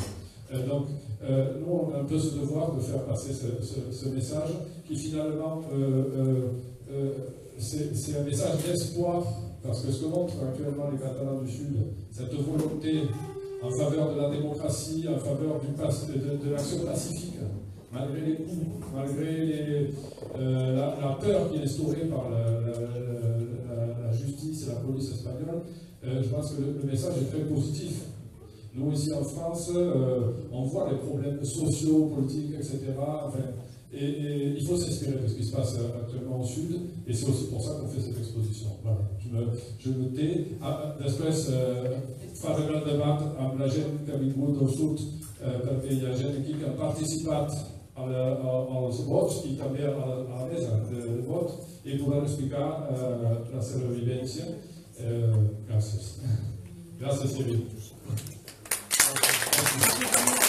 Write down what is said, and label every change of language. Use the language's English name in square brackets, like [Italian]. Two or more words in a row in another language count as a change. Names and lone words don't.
[French] Donc nous, on a un peu ce devoir de faire passer ce message qui finalement, c'est un message d'espoir, parce que ce que montrent actuellement les Catalans du Sud, cette volonté en faveur de la démocratie, en faveur de l'action pacifique, malgré les coups, malgré la peur qui est instaurée par la justice et la police espagnole, je pense que le message est très positif. Nous, ici en France, on voit les problèmes sociaux, politiques, etc. Enfin, et il faut s'inspirer de ce qui se passe actuellement au Sud, et c'est aussi pour ça qu'on fait cette exposition. Voilà. Je me tais. [Catalan] Després farem el debat amb la gent que ha vingut al Sud, perquè hi ha gent aquí que ha participat als vots i també a la mesa de vot, i podran explicar la seva vivència. Gràcies. Gràcies, Thierry.